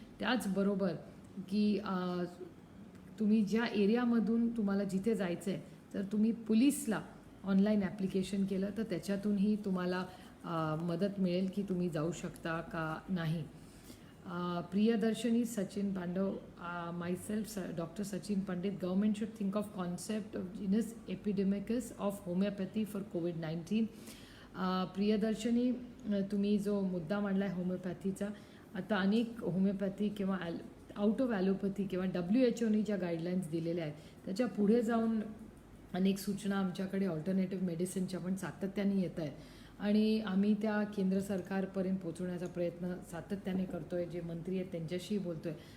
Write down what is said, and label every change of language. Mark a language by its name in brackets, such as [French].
[Marathi] त्याचबरोबर की तुम्ही ज्या एरियामधून तुम्हाला जिथे जायचं आहे, तर तुम्ही पोलीसला ऑनलाईन ॲप्लिकेशन केलं तर त्याच्यातूनही तुम्हाला मदत मिळेल की तुम्ही जाऊ शकता का नाही. [English] Priyadarshini Sachin Pandav, myself Dr. Sachin Pandit, government should think of concept of genus epidemicus of homeopathy for COVID-19. [Marathi] Priyadarshini, तुम्ही जो मुद्दा मांडला आहे होमिओपॅथीचा, आता अनेक होमिओपॅथी किंवा आउट ऑफ ॲलोपॅथी किंवा WHO ज्या गाईडलाईन्स दिलेल्या आहेत त्याच्या पुढे जाऊन अनेक सूचना आमच्याकडे ऑल्टरनेटिव्ह मेडिसिनच्या पण सातत्याने येत आहेत आणि आम्ही त्या केंद्र सरकारपर्यंत पोहोचवण्याचा प्रयत्न सातत्याने करतो आहे. जे मंत्री आहेत त्यांच्याशी बोलतो आहे.